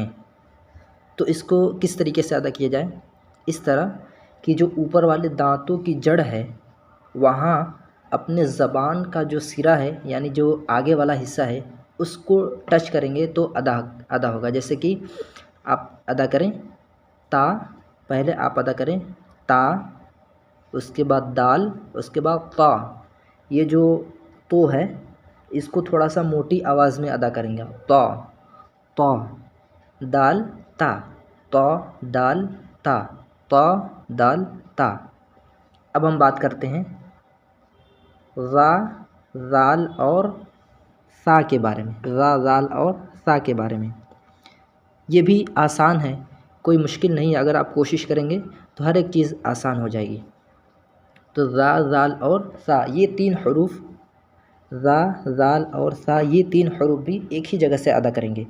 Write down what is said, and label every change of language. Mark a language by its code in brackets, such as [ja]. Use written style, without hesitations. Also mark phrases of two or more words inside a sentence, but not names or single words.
[ur] تو اس کو کس طریقے سے ادا کیا جائے؟ اس طرح کہ جو اوپر والے دانتوں کی جڑ ہے وہاں اپنے زبان کا جو سرا ہے، یعنی جو آگے والا حصہ ہے، اس کو ٹچ کریں گے تو ادا ہوگا. جیسے کہ آپ ادا کریں تا، پہلے آپ ادا کریں تا، اس کے بعد دال، اس کے بعد تا. یہ جو تو ہے اس کو تھوڑا سا موٹی آواز میں ادا کریں گے. تا تا، دال تا، تا دال تا، تا دال تا. اب ہم بات کرتے ہیں را، زال اور سا کے بارے میں. را، زال اور سا کے بارے میں یہ بھی آسان ہے، کوئی مشکل نہیں ہے. اگر آپ کوشش کریں گے تو ہر ایک چیز آسان ہو جائے گی. تو را، زال اور سا یہ تین حروف، را، زال اور سا یہ تین حروف بھی ایک ہی جگہ سے ادا کریں گے.